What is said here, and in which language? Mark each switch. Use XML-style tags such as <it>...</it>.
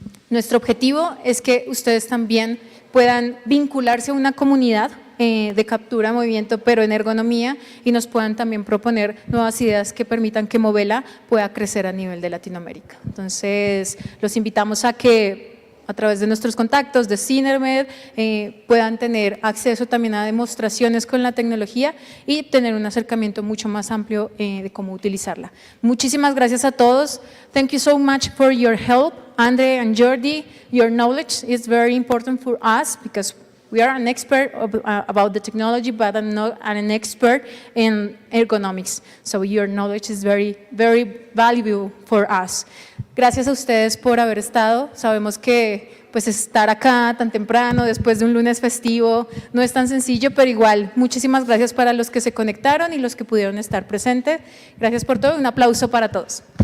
<es>Nuestro objetivo es que ustedes también puedan vincularse a una comunidad de captura, movimiento, pero en ergonomía, y nos puedan también proponer nuevas ideas que permitan que Movela pueda crecer a nivel de Latinoamérica. Entonces, los invitamos a que a través de nuestros contactos de Cinermed puedan tener acceso también a demostraciones con la tecnología y tener un acercamiento mucho más amplio de cómo utilizarla. Muchísimas gracias a todos.</es> <en>Thank you so much for your help, Andre and Jordi. Your knowledge is very important for us because we are an expert about the technology, but I'm not an expert in ergonomics. So your knowledge is very, very valuable for us.</en> <es>Gracias a ustedes por haber estado. Sabemos que pues estar acá tan temprano, después de un lunes festivo, no es tan sencillo, pero igual, muchísimas gracias para los que se conectaron y los que pudieron estar presentes. Gracias por todo. Un aplauso para todos.</es>